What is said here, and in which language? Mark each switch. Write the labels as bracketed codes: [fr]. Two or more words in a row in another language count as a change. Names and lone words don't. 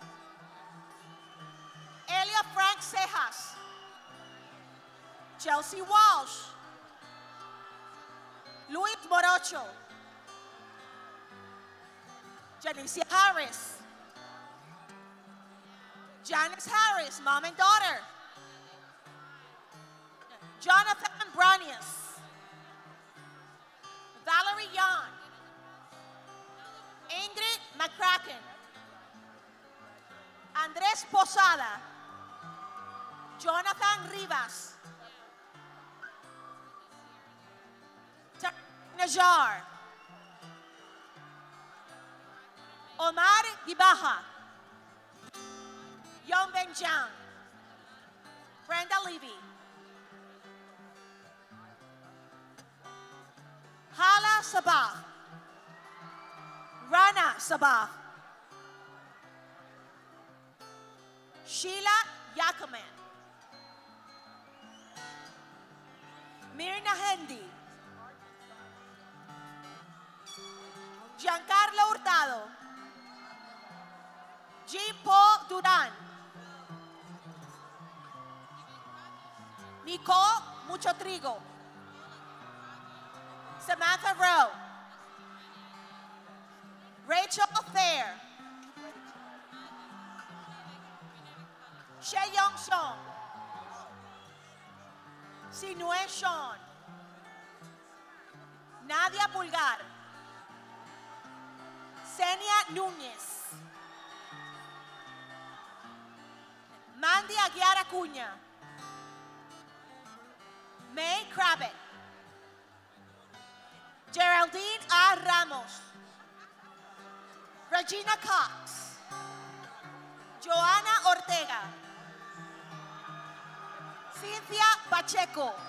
[en] Elia Frank Cejas. Chelsea Walsh. Luis Morocho. Janicia Harris. Janice Harris, mom and daughter. Jonathan Branius. Valerie Yan. Ingrid McCracken. Andres Posada. Jonathan Rivas. Najar. Omar Gibaha. Yong Ben Jiang. Brenda Levy. Hala Sabah. Rana Sabah. Sheila Yakuman. Mirna Hendy. Giancarlo Hurtado. G. Paul Duran. Nicole Mucho Trigo. Samantha Rowe. Rachel Thayer. Sheyong Song. Sinue Sean. Nadia Pulgar. Senia Núñez. Mandy Aguiar Acuña. May Crabbett. Geraldine A. Ramos. Regina Cox. Joana Ortega. Cynthia Pacheco.